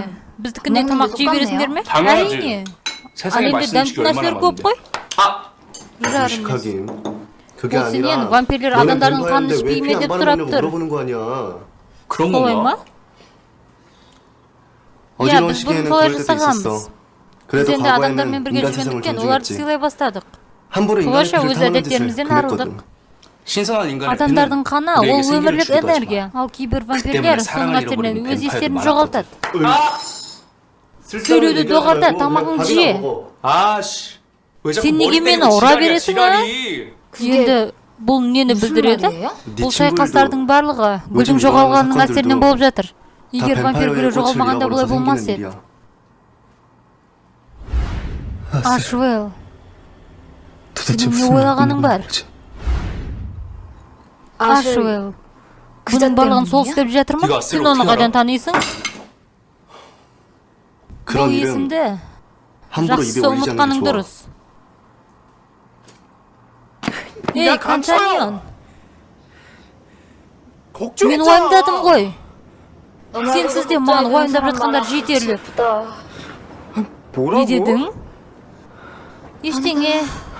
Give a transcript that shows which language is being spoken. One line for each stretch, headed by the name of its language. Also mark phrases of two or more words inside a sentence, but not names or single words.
Kazakh: Біздікіне тамақ жей бересіңдер ме?
Korean: 당연하지.
Kazakh: Әрине.
Korean: 세상에
Kazakh: Ал енді
Korean: 맛있는
Kazakh: дәмді
Korean: 음식이 얼마나
Kazakh: нәрселер көп
Korean: 많은데.
Kazakh: қой. 아! Жарымыз.
Korean: 하긴 그게
Kazakh: Ол сенен
Korean: 아니라
Kazakh: вампирлер
Korean: 너네
Kazakh: адамдардың
Korean: 뱀파이어인데
Kazakh: қанын
Korean: 왜
Kazakh: ішпей ме
Korean: 피 안
Kazakh: деп
Korean: 바르느냐고
Kazakh: сұрап тұр.
Korean: 물어보는 거 아니야. 그런
Kazakh: Солай
Korean: 건가?
Kazakh: ма? Иә,
Korean: 어지러운
Kazakh: біз бұрын
Korean: 시기에는
Kazakh: солай
Korean: 그럴 때도
Kazakh: жасағанбыз.
Korean: 있었어.
Kazakh: Біз
Korean: 그래도
Kazakh: енді адамдармен
Korean: 과거에는
Kazakh: бірге
Korean: 인간 세상을
Kazakh: жүргендіктен оларды
Korean: 존중했지.
Kazakh: сыйлай бастадық.
Korean: 함부로 인간의
Kazakh: солайша
Korean: 피를
Kazakh: өз
Korean: 탐하는 짓을
Kazakh: әдеттерімізден
Korean: 금했거든.
Kazakh: арылдық.
Korean: 신선한 인간의
Kazakh: Адамдардың
Korean: 피는
Kazakh: қаны
Korean: 우리에게
Kazakh: ол
Korean: 생기를
Kazakh: өмірлік
Korean: 주기도 하지만
Kazakh: энергия. Ал кейбір
Korean: 때문에
Kazakh: вампирлер соның
Korean: 사랑을
Kazakh: әсерінен
Korean: 잃어버린
Kazakh: өз естерін
Korean: 뱀파이어도
Kazakh: жоғалтады.
Korean: 쓸데없는
Kazakh: сөйлеуді доғарда,
Korean: 얘기하지 말고
Kazakh: тамағын
Korean: 그냥
Kazakh: же.
Korean: 밥이나 먹어. 아씨 왜 자꾸
Kazakh: Сен
Korean: 머리
Kazakh: неге
Korean: 때리고
Kazakh: мені ұра
Korean: 지랄이야,
Kazakh: бересің,
Korean: 지랄이.
Kazakh: Енді бұл нені
Korean: 무슨
Kazakh: білдіреді?
Korean: 말이에요?
Kazakh: Бұл шайқастардың барлығы гүлдің жоғалғанының әсерінен болып жатыр. Егер вампир гүлі жоғалмағанда бұлай болмас еді. Ашуэл,
Korean: 도대체 지금 무슨 왜 올라가는 말을 거야? 거지? Ашуэл. 그자
Kazakh: Бұның барлығын сол
Korean: 때문이야?
Kazakh: істеп жатыр ма?
Korean: 네가
Kazakh: Сен
Korean: 아스를
Kazakh: оны
Korean: 어떻게
Kazakh: қайдан
Korean: 알아?
Kazakh: танисың? Бұл
Korean: 그런 일은
Kazakh: есімді
Korean: 함부로
Kazakh: жақсы
Korean: 입에 올리지 않는
Kazakh: ұмытқаның
Korean: 게 좋아.
Kazakh: дұрыс. Ей, компаньон, мен уайымдадым ғой. Сенсіз де маған уайымдап жатқандар жетерлік. Не дедің? Ештеңе.